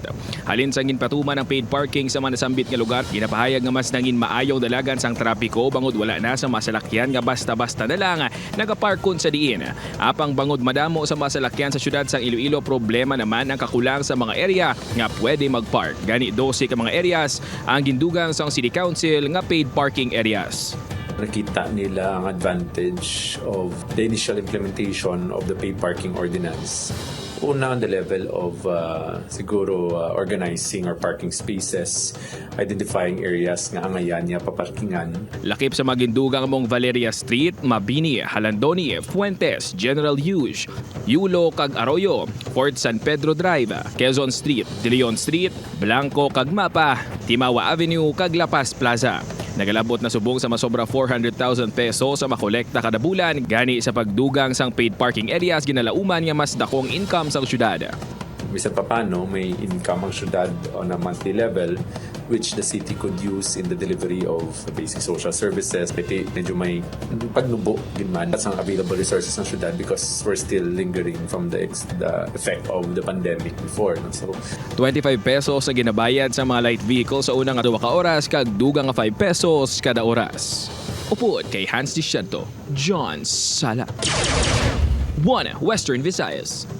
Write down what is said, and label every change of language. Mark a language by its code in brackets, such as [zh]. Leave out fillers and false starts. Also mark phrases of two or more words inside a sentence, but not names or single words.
[hil] Halin sa ginpatuman ng [en] paid parking [hil] sa mga nasambit nga lugar, ginapahayag nga mas nangin maayong dalagan sang trapiko bangod wala na sa mga salakyan nga basta-basta na lang nagaparkon sa diin. Apang bangod madamo sa mga salakyan sa syudad sang Iloilo, problema naman ang kakulang sa mga area nga pwede magpark. Gani 12 ka mga areas ang gindugang sa City Council nga [en] paid parking areas. [hil] Nakita nila ang [en] advantage of the initial implementation of the paid parking ordinance. Una on the level of siguro organizing our parking spaces, identifying areas [hil] nga angayan niya paparkingan. Lakip sa magindugang mong Valeria Street, Mabini, Halandoni, Fuentes, General Hughes, Yulo kag Arroyo, Fort San Pedro Drive, Quezon Street, De Leon Street, Blanco kag Mapa, Timawa Avenue kag La Paz Plaza. Nagalabot na subong sa masobra 400,000 pesos sa makolekta kada bulan gani sa pagdugang sang [en] paid parking areas [hil] ginalauman nga mas dakong income sa syudad. Bisan pa paano, may income ang syudad [en] on a monthly level which the city could use in the delivery of basic social services. [hil] Medyo may pagnubo ginman sa [en] available resources [hil] ng syudad [en] because we're still lingering from the effect of the pandemic before. No? So, [hil] 25 pesos sa ginabayad sa mga light vehicle sa unang 2 ka oras kag dugang nga 5 pesos kada oras. Upod kay Hans Diciento, John Sala. 1 Western Visayas.